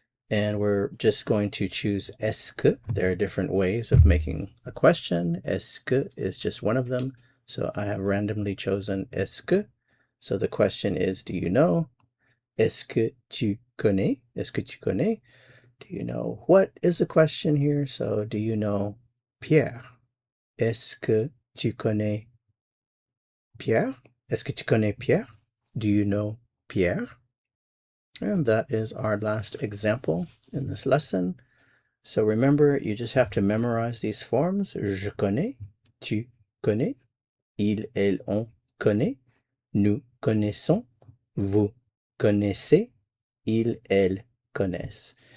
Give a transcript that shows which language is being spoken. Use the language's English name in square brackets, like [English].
[English] And we're just going to choose est-ce que. There are different ways of making a question. Est-ce que is just one of them. So I have randomly chosen est-ce que. So the question is, do you know? [French] Est-ce que tu connais? Est-ce que tu connais? [English] Do you know what is the question here? So do you know Pierre? [French] Est-ce que tu connais Pierre? Est-ce que tu connais Pierre? [English] Do you know Pierre? And that is our last example in this lesson. So remember, you just have to memorize these forms. [French] Je connais, tu connais, il, elle, on connaît, nous connaissons, vous connaissez, il, elle connaissent.